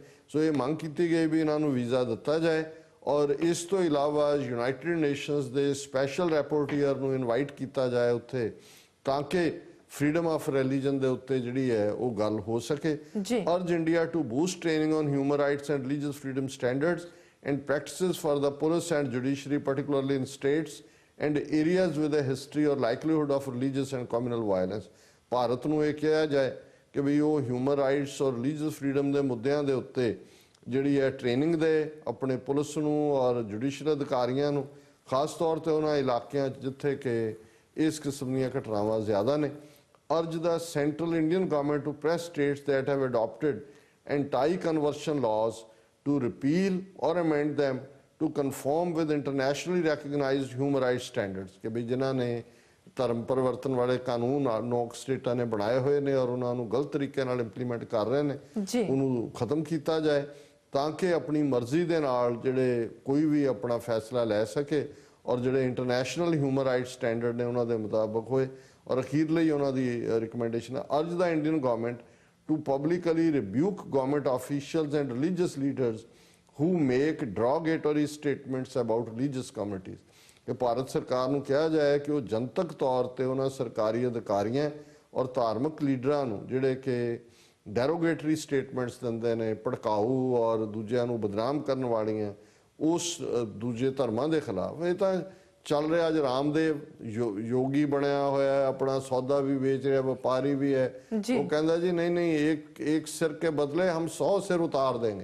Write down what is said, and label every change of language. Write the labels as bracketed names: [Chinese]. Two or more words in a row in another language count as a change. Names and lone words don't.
[Punjabi] ਸੋ ਇਹ ਮੰਗ ਕੀਤੀ ਗਈ ਵੀ ਇਹਨਾਂ ਨੂੰ ਵੀਜ਼ਾ ਦਿੱਤਾ ਜਾਏ ਔਰ ਇਸ ਤੋਂ ਇਲਾਵਾ ਯੂਨਾਈਟਿਡ ਨੇਸ਼ਨਸ ਦੇ [English] special rapporteur [Punjabi] ਨੂੰ ਇਨਵਾਈਟ ਕੀਤਾ ਜਾਏ ਉੱਥੇ ਤਾਂ ਕਿ [English] freedom of religion [Punjabi] ਦੇ ਉੱਤੇ ਜਿਹੜੀ ਹੈ ਉਹ ਗੱਲ ਹੋ ਸਕੇ। [English] urge India to boost training on human rights and religious freedom standards and practices for the police and judiciary particularly in states and areas with a history or likelihood of religious and communal violence. [Punjabi] ਭਾਰਤ ਨੂੰ ਇਹ ਕਿਹਾ ਜਾਏ ਕਿ ਵੀ ਉਹ [English] human rights [Punjabi] ਔਰ [English] religious freedom [Punjabi] ਦੇ ਮੁੱਦਿਆਂ ਦੇ ਉੱਤੇ ਜਿਹੜੀ ਹੈ ਟ੍ਰੇਨਿੰਗ ਦੇ ਆਪਣੇ ਪੁਲਿਸ ਨੂੰ ਔਰ ਜੁਡੀਸ਼ੀਅਲ ਅਧਿਕਾਰੀਆਂ ਨੂੰ ਖਾਸ ਤੌਰ ਤੇ ਉਹਨਾਂ ਇਲਾਕਿਆਂ 'ਚ ਜਿੱਥੇ ਕਿ ਇਸ ਕਿਸਮ ਦੀਆਂ ਘਟਨਾਵਾਂ ਜ਼ਿਆਦਾ ਨੇ। [English] urge the central Indian government to press states that have adopted anti-conversion laws to repeal or amend them to conform with internationally recognized human rights standards. [Punjabi] ਕਿ ਭਾਈ जिन्होंने ਧਰਮ ਪਰਿਵਰਤਨ ਵਾਲੇ ਕਾਨੂੰਨ 9 ਸਟੇਟਾਂ ਨੇ ਬਣਾਏ ਹੋਏ ਨੇ ਔਰ ਉਹਨਾਂ ਨੂੰ ਗਲਤ ਤਰੀਕੇ ਨਾਲ ਇੰਪਲੀਮੈਂਟ ਕਰ ਰਹੇ ਨੇ, ਜੀ ਉਹਨੂੰ ਖਤਮ ਕੀਤਾ ਜਾਏ ਤਾਂ ਕਿ ਆਪਣੀ ਮਰਜ਼ੀ ਦੇ ਨਾਲ ਜਿਹੜੇ ਕੋਈ ਵੀ ਆਪਣਾ ਫੈਸਲਾ ਲੈ ਸਕੇ ਔਰ ਜਿਹੜੇ [English] international human rights standard [Punjabi] ਨੇ ਉਹਨਾਂ ਦੇ ਮੁਤਾਬਕ ਹੋਏ। ਔਰ ਅਖੀਰ ਲਈ ਉਹਨਾਂ ਦੀ ਰਿਕਮੈਂਡੇਸ਼ਨ ਹੈ, [English] urge the Indian government to publicly rebuke government officials and religious leaders who make derogatory statements about religious communities। [Punjabi] ਕਿ ਭਾਰਤ ਸਰਕਾਰ ਨੂੰ ਕਿਹਾ ਜਾਏ ਕਿ ਉਹ ਜਨਤਕ ਤੌਰ ਤੇ ਉਹਨਾਂ ਸਰਕਾਰੀ ਅਧਿਕਾਰੀਆਂ ਔਰ ਧਾਰਮਿਕ ਲੀਡਰਾਂ ਨੂੰ ਜਿਹੜੇ ਕਿ [English] derogatory statements [Punjabi] ਦਿੰਦੇ ਨੇ, ਭੜਕਾਊ ਔਰ ਦੂਜਿਆਂ ਨੂੰ ਬਦਨਾਮ ਕਰਨ ਵਾਲੀਆਂ, ਉਸ ਦੂਜੇ ਧਰਮਾਂ ਦੇ ਖਿਲਾਫ। ਇਹ ਤਾਂ ਚੱਲ ਰਿਹਾ, ਅੱਜ ਰਾਮਦੇਵ ਯੋਗੀ ਬਣਿਆ ਹੋਇਆ ਹੈ, ਆਪਣਾ ਸੌਦਾ ਵੀ ਵੇਚ ਰਿਹਾ, ਵਪਾਰੀ ਵੀ ਹੈ, ਉਹ ਕਹਿੰਦਾ ਜੀ ਨਹੀਂ ਨਹੀਂ [Hindi] एक सिर के बदले हम 100 सिर उतार देंगे।